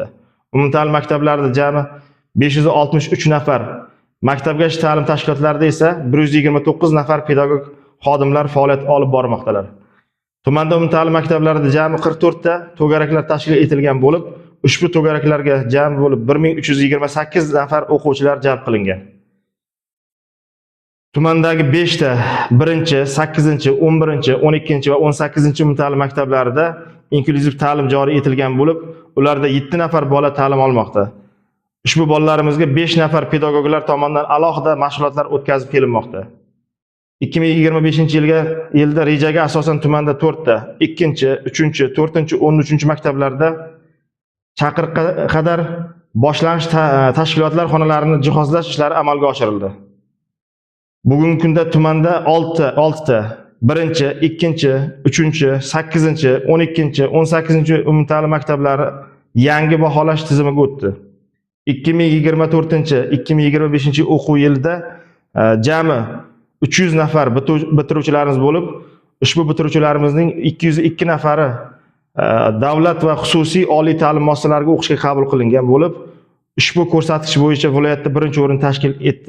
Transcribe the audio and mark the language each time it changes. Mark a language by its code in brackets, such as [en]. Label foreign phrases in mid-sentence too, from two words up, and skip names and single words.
[uz] Umumta'lim maktablarida jami 563 nafar, maktabgacha ta'lim tashkilotlarida esa 129 nafar pedagog xodimlar faoliyat olib bormoqdalar. Tumanda umumta'lim maktablarida jami 44 ta to'garaklar tashkil etilgan bo'lib, ushbu to'garaklarga jami bo'lib 1328 nafar o'quvchilar jalb qilingan. Tumandagi 5 ta 1-chi, 8-chi, 11-chi, 12-chi va 18-chi umumta'lim maktablarida inklyuziv ta'lim joriy etilgan bo'lib, ularda 7 nafar bola ta'lim olmoqda. Ushbu bolalarimizga 5 nafar pedagoglar tomonidan alohida mashg'ulotlar o'tkazib kelinmoqda. 2025-yilda rejaga asosan tumanda 4 ta 2-chi, 3-chi, 4-chi, 13-chi maktablarda chaqiriqqa qadar boshlang'ich tashkilotlar xonalarini jihozlash ishlari amalga oshirildi. Bugungi kunda tumanda 6 ta 1-chi, 2-chi, 3-chi, 8-chi, 12-chi, 18-chi umumta'lim maktablari yangi baholash tizimiga o'tdi. 2024-2025 o'quv yilida jami 300 nafar bitiruvchilarimiz bo'lib, ushbu bitiruvchilarimizning 202 nafari davlat va xususiy oliy ta'lim muassasalariga o'qishga qabul qilingan bo'lib, ushbu ko'rsatkich bo'yicha viloyatda birinchi o'rin tashkil etdi.